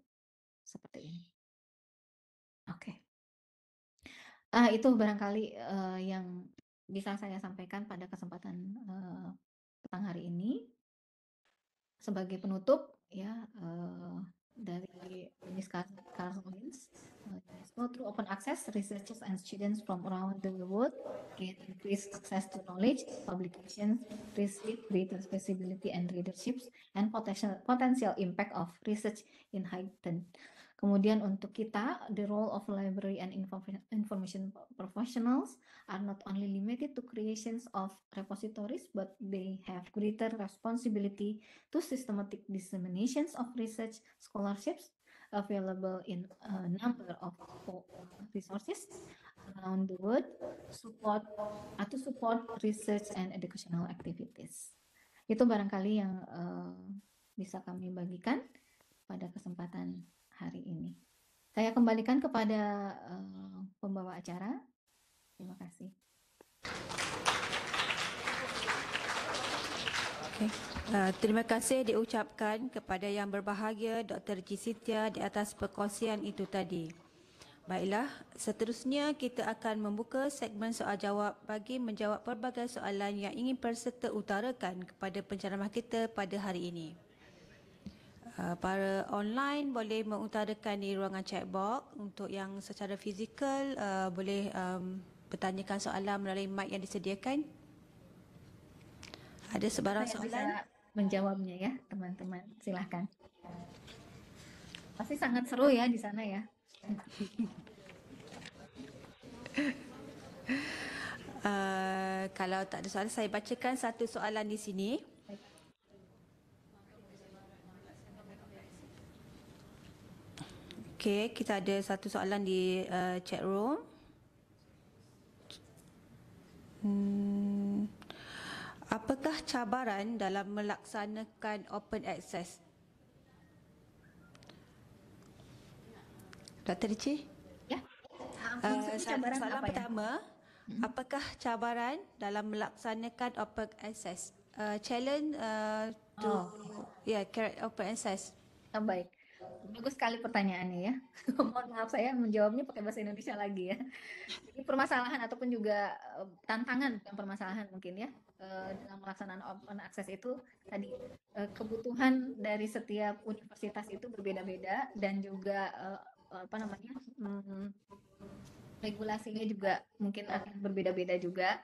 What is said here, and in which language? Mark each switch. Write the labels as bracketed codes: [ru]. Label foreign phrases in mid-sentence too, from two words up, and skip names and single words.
[id] Seperti ini. Oke. Itu barangkali yang bisa saya sampaikan pada kesempatan petang hari ini. Sebagai penutup ya dari UNESCO [en] through open access, researchers and students from around the world get increased access to knowledge, publications, receive greater visibility and readerships, and potential impact of research in heightened. [id] Kemudian untuk kita, [en] the role of library and information professionals are not only limited to creations of repositories, but they have greater responsibility to systematic disseminations of research scholarships available in a number of resources around the world to support research and educational activities. [id] Itu barangkali yang bisa kami bagikan pada kesempatan hari ini. Saya kembalikan kepada pembawa acara. Terima kasih. Okay. [ms] Terima kasih diucapkan kepada yang berbahagia Dr. Cisitya di atas perkongsian itu tadi. Baiklah, seterusnya kita akan membuka segmen soal-jawab bagi menjawab pelbagai soalan yang ingin peserta utarakan kepada penceramah kita pada hari ini. Para online boleh mengutarakan di ruangan [en] chat box. [ms] Untuk yang secara fizikal boleh bertanyakan soalan melalui mic yang disediakan. Ada sebarang soalan? [id] Saya bisa menjawabnya ya teman-teman, silahkan. Pasti sangat seru ya di sana ya. [ms] Kalau tak ada soalan, saya bacakan satu soalan di sini. Okey, kita ada satu soalan di [en] chat room. [ms] Apakah cabaran dalam melaksanakan [en] open access? [ms] Dr. Rici? Ya. Cabaran soalan apa ya? pertama, apakah cabaran dalam melaksanakan [en] open access? [ms] Challenge to carry open access. [id] Baik. Bagus sekali pertanyaannya ya. Mohon maaf saya menjawabnya pakai bahasa Indonesia lagi ya. Jadi permasalahan ataupun juga tantangan, bukan permasalahan mungkin ya, dalam pelaksanaan [en] open access [id] itu tadi kebutuhan dari setiap universitas itu berbeda-beda dan juga regulasinya juga mungkin akan berbeda-beda juga.